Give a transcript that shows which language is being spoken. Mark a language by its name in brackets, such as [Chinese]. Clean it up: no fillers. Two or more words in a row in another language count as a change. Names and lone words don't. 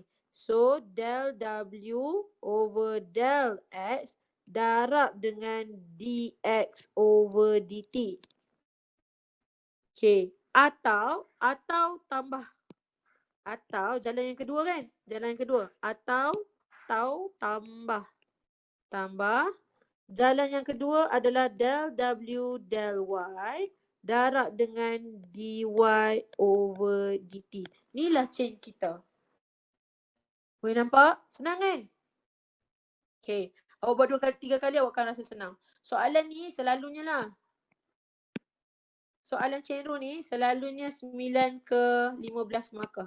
[English] So, del w over del x [Malay] darab dengan [English] dx over dt. [Malay] Okay. Atau tambah. Atau jalan yang kedua kan? Jalan yang kedua. Atau tambah. Tambah. Jalan yang kedua adalah [English] del w del y [Malay] darab dengan [English] dy over dt. [Malay] Inilah chain kita. Boleh nampak? Senang kan? Okay. Awak buat 2 kali, 3 kali awak akan rasa senang. Soalan ni selalunya lah. Soalan [English] chain rule [Malay] ni selalunya 9 ke 15 markah.